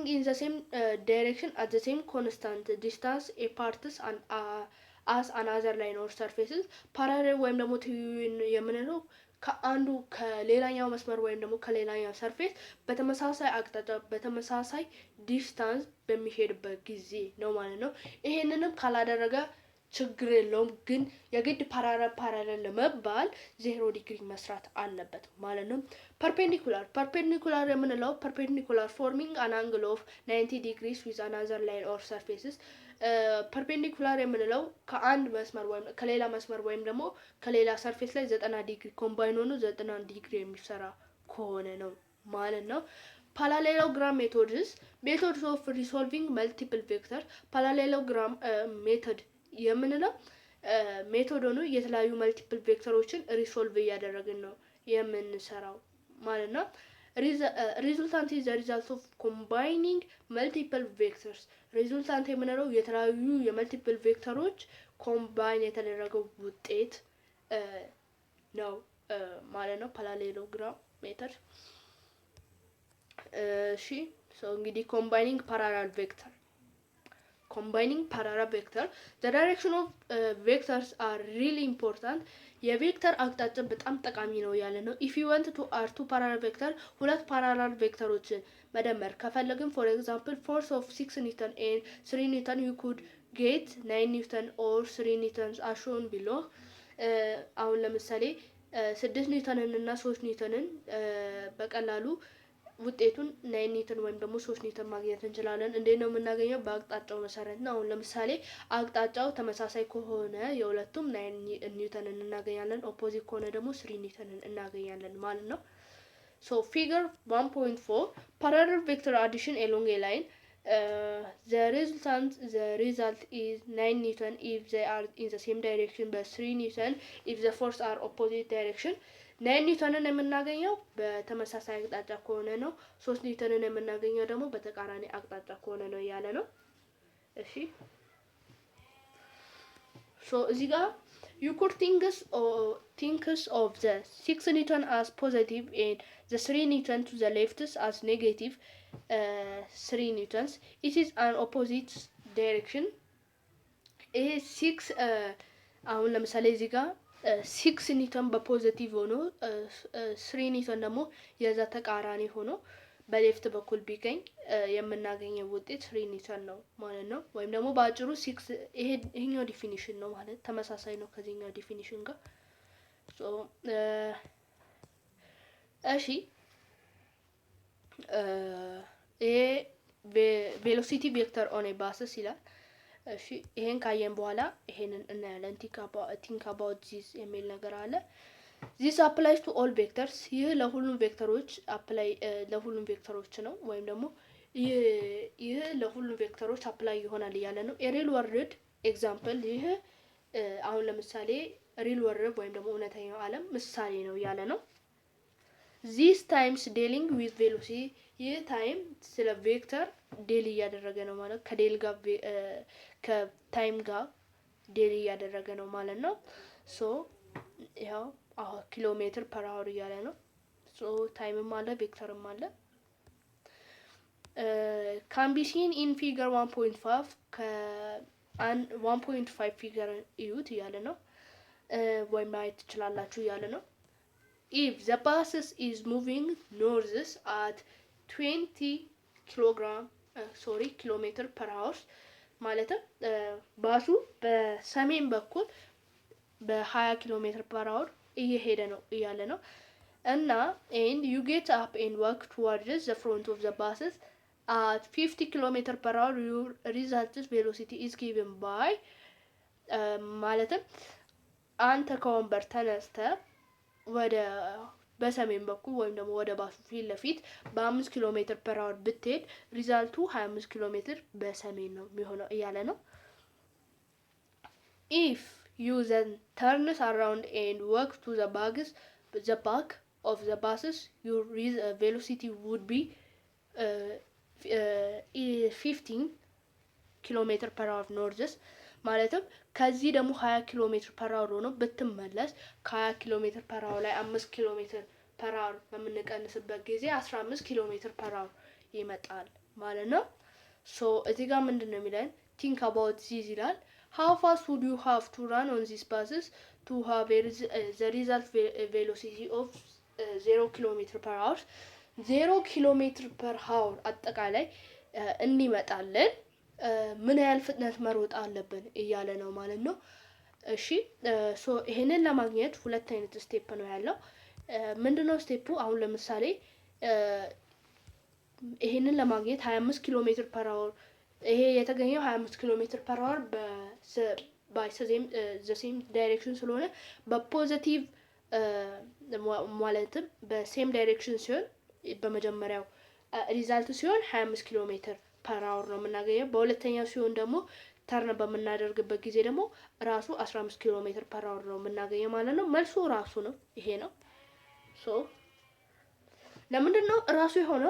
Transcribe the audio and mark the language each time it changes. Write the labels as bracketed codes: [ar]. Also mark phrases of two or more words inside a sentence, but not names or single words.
[en] in the same direction at the same constant distance apart and as another line or surfaces parallel [am] ወይም ደግሞ የምንለው ከአንዱ ከሌላኛው መስመር ወይም ደግሞ ከሌላኛው ሰርፌስ በተመሳሳይ አቅጣጫ በተመሳሳይ ዲስታንስ በሚሄድበት ጊዜ ነው ማለት ነው ይሄንንም ካላደረገ ችግር የለውም ግን የግድ ፓራሌል ለመባል 0 ዲግሪ መስራት አለበት ማለት ነው perpendicular [en] የምንለው perpendicular forming an angle of 90 degrees with another line or surfaces perpendicular [am] የምንለው ከአንድ መስመር ወይም ከሌላ መስመር ወይም ደግሞ ከሌላ ሰርፌስ ላይ 90 ዲግሪ ኮምባይን ሆኖ 90 ዲግሪ የሚሰራ ከሆነ ነው ማለት ነው [en] parallelogram methods of resolving multiple vectors parallelogram method [am] የምንለው ሜቶድ ሆኖ የተለያዩ መልቲፕል ቬክተሮችን ሪሶልቭ ያደረግን ነው የምንሰራው ማለት ነው [en] resultant is the result of combining multiple vectors resultant [am] የምንለው የተለያዩ የመልቲፕል ቬክተሮች ኮምባይን የተደረገው ውጤት ነው ማለት ነው [en] parallelogram method። [am] እሺ ሶ እንግዲህ [en] combining parallel vector the direction of vectors are really important [am] የቬክተር አቅጣጫ በጣም ጠቃሚ ነው ያለ ነው። [en] if you want to add two parallel vector [am] ሁለት ፓራላል ቬክተሮችን መደመር ከፈለግን [en] for example force of 6 newton and 3 newton you could get 9 newton or 3 newtons as shown below [am] አሁን ለምሳሌ 6 ኒውተንን እና 3 ኒውተንን በቀላሉ ውጤቱን 9 ኒውተን ወይም ደግሞ 3 ኒውተን ማግኘት እንችላለን። እንዴት ነው የምናገኘው? በአቅጣጫው መሰረት ነው። አሁን ለምሳሌ አቅጣጫው ተመሳሳይ ከሆነ የሁለቱም 9 ኒውተንን እናገኛለን። ኦፖዚት ከሆነ ደግሞ 3 ኒውተንን እናገኛለን ማለት ነው። [en] So figure 1.4 parallel vector addition along a line the result is 9 newton if they are in the same direction but 3 newton if the force are opposite direction [am] 9 ኒውተንን የምናገኘው በተመሳሳይ አቅጣጫ ከሆነ ነው። 3 ኒውተንን የምናገኘው ደግሞ በተቃራኒ አቅጣጫ ከሆነ ነው ያለ ነው። እሺ ሶ እዚህ ጋር [en] you could think of the 6 newton as positive and the 3 newton to the left as negative 3 newtons. It is an opposite direction. [am] ይሄ 6 አሁን ለምሳሌ እዚህ ጋር 6 ኒውተን በፖዚቲቭ ሆኖ 3 ኒውተን ደግሞ የዛ ተቃራኒ ሆኖ በሌፍት በኩል ቢገኝ የምናገኘው ውጤት 3 ኒውተን ነው ማለት ነው። ወይም ደግሞ በአጭሩ 6 ይሄኛው ዲፊኒሽን ነው ማለት ተመሳሳይ ነው ከዚህኛው ዲፊኒሽን ጋር። ሶ እሺ ይሄ [en] velocity vector on a buses [am] ይላል። እሺ ይሄን ካየን በኋላ ይሄንን እናያለን። [en] think about this [am] የሚል ነገር አለ። [en] this applies to all vectors [am] ይህ ለሁሉም ቬክተሮች አፕላይ ለሁሉም ቬክተሮች ነው ወይም ደግሞ ይህ ለሁሉም ቬክተሮች አፕላይ ይሆናል እያለ ነው። [en] real world example [am] ይህ አሁን ለምሳሌ [en] real world [am] ወይም ደግሞ እውነተኛው ዓለም ምሳሌ ነው እያለ ነው። [en] this times dealing with velocity [am] ይህ ታይም ስለ ቬክተር ዴል እያደረገ ነው ማለት ከዴል ጋር ከታይም ጋር ዴል እያደረገ ነው ማለት ነው። ሶ ያው [en] kilometer per hour [am] እያለ ነው። ሶ ታይምም አለ ቬክተርም አለ። [en] can be seen in figure 1.5 [am] 1.5 ፊገር እዩት እያለ ነው ወይም ማየት ትችላላችሁ እያለ ነው። [en] if the bus is moving north at 20 kilometer per hour [am] ማለትም ባሱ በሰሜን በኩል በ20 [en] kilometer per hour [am] እየሄደ ነው እያለ ነው። እና [en] and you get up and walk towards the front of the bus at 50 kilometer per hour your resultant velocity is given by [am] ማለትም አንተ ከወንበር ተነስተ ወደ በሰሜን በኩል ወይም ደግሞ ወደ ባሱ ፊት ለፊት በ5 [en] kilometer per hour [am] ብትሄድ ሪዛልቱ 25 ኪሎ ሜትር በሰሜን ነው የሚሆነው እያለ ነው። [en] if you then turns around and walk to the back of the buses your velocity would be 15 kilometer per hour north [am] ማለትም ከዚህ ደግሞ 20 ኪሎ [en] meter per hour [am] ሆኖ ብትመለስ ከ20 [en] kilometer per hour [am] ላይ 5 [en] kilometer per hour [am] በምንቀንስበት ጊዜ 15 ኪሎ [en] meter per hour [am] ይመጣል ማለት ነው። ሶ እዚህ ጋር ምንድነው የሚለን [en] think about this [am] ይላል። [en] how fast would you have to run on these buses to have the result velocity of 0 kilometer per hour [am] 0 kilometer per hour አጠቃላይ እንዲመጣለን ምን ያህል ፍጥነት መሮጥ አለብን እያለ ነው ማለት ነው። እሺ ሶ ይሄንን ለማግኘት ሁለት አይነት ስቴፕ ነው ያለው። ምንድነው ስቴፑ? አሁን ለምሳሌ ይሄንን ለማግኘት 25 [en] kilometer per hour [am] ይሄ የተገኘው 25 [en] kilometer per hour by the same direction [am] ስለሆነ በፖዚቲቭ ማለትም በሴም ዳይሬክሽን ሲሆን በመጀመሪያው ሪዛልት ሲሆን 25 [en] kilometer per hour [am] ነው የምናገኘው። በሁለተኛው ሲሆን ደግሞ ተርን በምናደርግበት ጊዜ ደግሞ ራሱ 15 [en] kilometer per hour [am] ነው የምናገኘው ማለት ነው። መልሱ ራሱ ነው ይሄ ነው። ሶ ለምንድን ነው ራሱ የሆነው?